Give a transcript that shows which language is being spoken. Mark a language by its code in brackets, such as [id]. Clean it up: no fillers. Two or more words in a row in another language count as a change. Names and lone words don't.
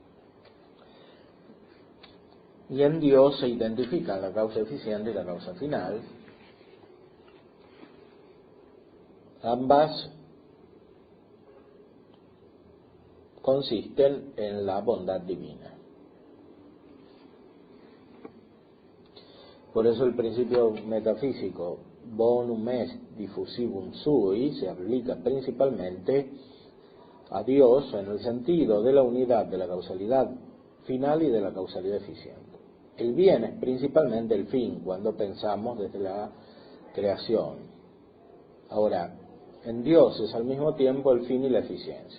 [es] Y en Dios se identifican la causa eficiente y la causa final. Ambas consisten en la bondad divina. Por eso el principio metafísico [la] bonum est diffusivum sui [es] se aplica principalmente a Dios en el sentido de la unidad de la causalidad final y de la causalidad eficiente. El bien es principalmente el fin cuando pensamos desde la creación. Ahora, en Dios es al mismo tiempo el fin y la eficiencia.